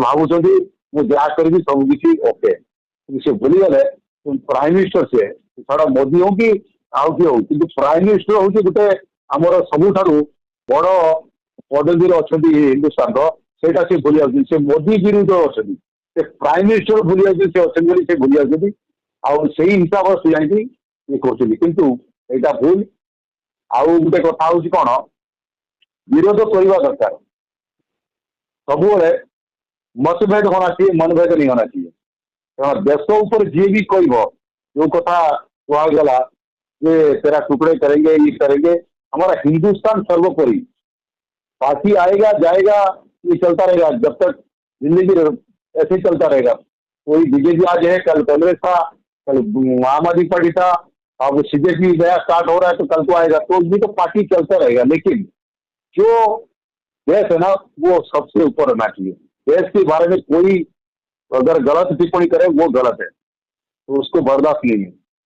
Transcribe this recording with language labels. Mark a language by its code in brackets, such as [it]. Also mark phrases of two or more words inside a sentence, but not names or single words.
[or] ଭାବୁଛନ୍ତି ମୁଁ ଯାହା କରିବି ସବୁ କିଛି ଓକେ କିନ୍ତୁ ସେ ଭୁଲିଗଲେ [en] prime minister [or] ସେ ଛଡା ମୋଦି ହଉ କି ଆଉ କିଏ ହଉ କିନ୍ତୁ [en] prime minister [or] ହଉଛି ଗୋଟେ ଆମର ସବୁଠାରୁ ବଡ ପଦବୀରେ ଅଛନ୍ତି ହିନ୍ଦୁସ୍ତାନର ସେଇଟା ସେ ଭୁଲି ଯାଉଛନ୍ତି ସେ ମୋଦି ବିରୁଦ୍ଧ ଅଛନ୍ତି ସେ [en] prime minister [or] ଭୁଲି ଯାଉଛନ୍ତି ସେ ଅଛନ୍ତି ବୋଲି ସେ ଭୁଲି ଯାଉଛନ୍ତି ଆଉ ସେଇ ହିସାବରେ ସେ ଯାଇକି ଇଏ କରୁଛନ୍ତି କିନ୍ତୁ ଏଇଟା ଭୁଲ ଆଉ ଗୋଟେ କଥା ହଉଛି କଣ ବିରୋଧ କରିବା ଦରକାର ସବୁବେଳେ [hi] मतभेद होना चाहिए मनभेद नहीं होना चाहिए [or] କାରଣ ଦେଶ ଉପରେ ଯିଏ ବି କହିବ ଯୋଉ କଥା କୁହାଗଲା ଯେ [hi] तेरा टुकड़े करेंगे ये करेंगे हमारा हिंदुस्तान सर्वोपरि पार्टी आएगा जाएगा ये चलता रहेगा जब तक जिंदगी ऐसे ही चलता रहेगा कोई बीजेपी आज है कल कांग्रेस था कल आम आदमी पार्टी था अब सीजेपी नया स्टार्ट हो रहा है तो कल को आएगा तो भी तो पार्टी चलता रहेगा लेकिन जो देश है ना वो सबसे ऊपर रहना चाहिए देश के बारे में कोई अगर गलत टिप्पणी करे वो गलत है तो उसको बर्दाश्त नहीं है